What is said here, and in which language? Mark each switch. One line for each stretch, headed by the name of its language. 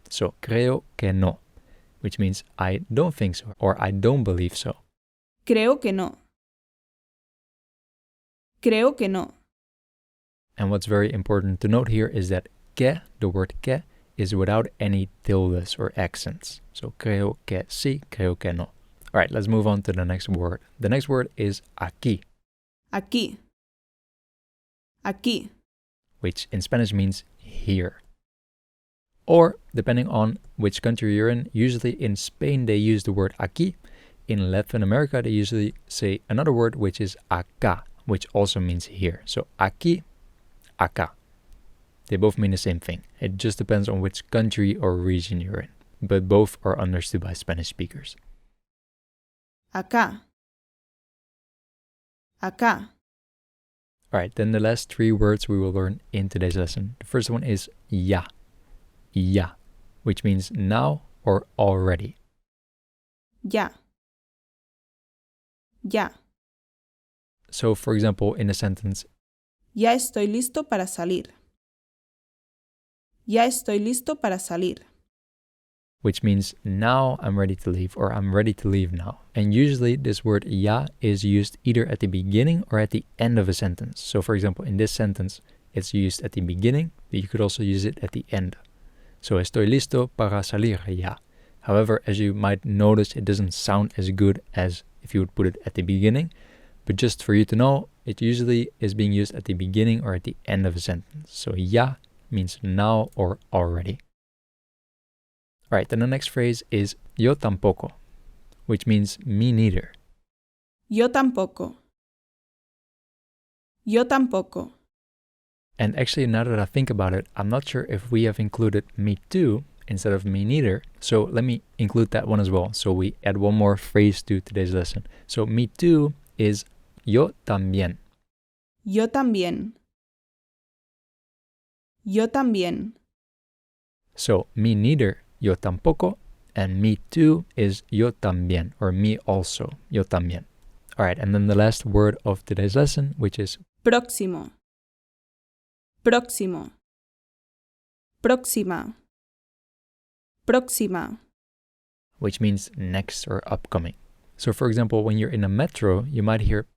English: So,
Spanish: creo que no,
English: which means I don't think so or I don't believe so.
Spanish: Creo que no. Creo que no.
English: And what's very important to note here is that que, the word que, is without any tildes or accents.
Spanish: So, creo que sí, creo que no.
English: All right, let's move on to the next word. The next word is aquí.
Spanish: Aquí. Aquí.
English: Which in Spanish means here. Or, depending on which country you're in, usually in Spain they use the word aquí. In Latin America they usually say another word which is acá, which also means here. So, aquí, acá. They both mean the same thing. It just depends on which country or region you're in. But both are understood by Spanish speakers.
Spanish: Acá. Acá.
English: Alright, then the last three words we will learn in today's lesson. The first one is ya. Ya, which means now or already.
Spanish: Ya. Ya.
English: So, for example, in a sentence,
Spanish: Ya estoy listo para salir. Ya estoy listo para salir.
English: which means now I'm ready to leave or I'm ready to leave now. And usually this word ya is used either at the beginning or at the end of a sentence. So for example, in this sentence, it's used at the beginning, but you could also use it at the end.
Spanish: So estoy listo para salir ya.
English: However, as you might notice, it doesn't sound as good as if you would put it at the beginning. But just for you to know, it usually is being used at the beginning or at the end of a sentence. So ya means now or already. Alright, then the next phrase is
Spanish: yo tampoco,
English: which means me neither.
Spanish: Yo tampoco. Yo tampoco.
English: And actually, now that I think about it, I'm not sure if we have included me too instead of me neither. So let me include that one as well. So we add one more phrase to today's lesson. So me too is
Spanish: yo también. Yo también. Yo también.
English: So me neither,
Spanish: yo tampoco,
English: and me too is
Spanish: yo también,
English: or me also, yo también. Alright, and then the last word of today's lesson, which is
Spanish: Próximo. Próximo. Próxima. Próxima.
English: which means next or upcoming. So for example, when you're in a metro, you might hear